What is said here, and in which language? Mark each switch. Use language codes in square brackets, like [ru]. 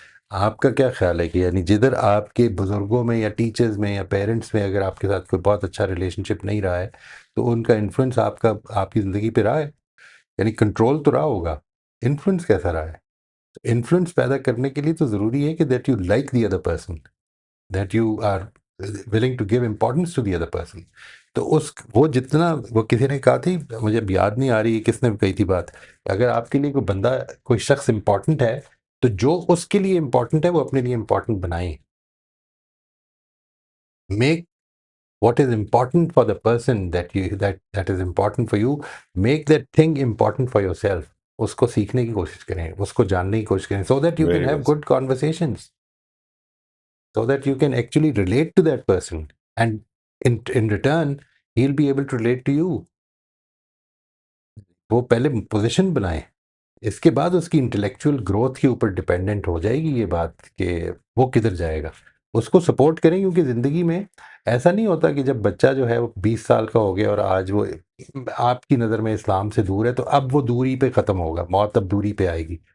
[ur] آپ کا کیا خیال ہے کہ یعنی جدھر آپ کے بزرگوں میں یا ٹیچرز میں یا پیرنٹس میں اگر آپ کے ساتھ کوئی بہت اچھا ریلیشن شپ نہیں رہا ہے تو ان کا انفلوئنس آپ کی زندگی پہ رہا ہے؟ یعنی کنٹرول تو رہا ہوگا، انفلوئنس کیسا رہا ہے؟ انفلوئنس پیدا کرنے کے لیے تو ضروری ہے کہ [en] That you like the other person, that you are willing to give importance to the other person. [ur] تو وہ جتنا، وہ کسی نے کہا تھی، مجھے اب یاد نہیں آ رہی کس نے کہی تھی بات، اگر آپ کے لیے کوئی بندہ، کوئی شخص امپورٹنٹ ہے تو جو اس کے لیے امپورٹنٹ ہے وہ اپنے لیے امپورٹنٹ بنائیں. [en] Make what is important for the person that is important for you, make that thing important for yourself. [ur] اس کو سیکھنے کی کوشش کریں، اس کو جاننے کی کوشش کریں [en] so that you can Very well have said. good conversations, so that you can actually relate to that person, and in return he'll be able to relate to you. [ur] وہ پہلے پوزیشن بنائیں، اس کے بعد اس کی انٹلیکچوئل گروتھ کے اوپر dependent ہو جائے گی یہ بات کہ وہ کدھر جائے گا. اس کو سپورٹ کریں، کیونکہ زندگی میں ایسا نہیں ہوتا کہ جب بچہ جو ہے وہ 20 سال کا ہو گیا اور آج وہ آپ کی نظر میں اسلام سے دور ہے تو اب وہ دوری پہ ختم ہوگا، موت اب دوری پہ آئے گی.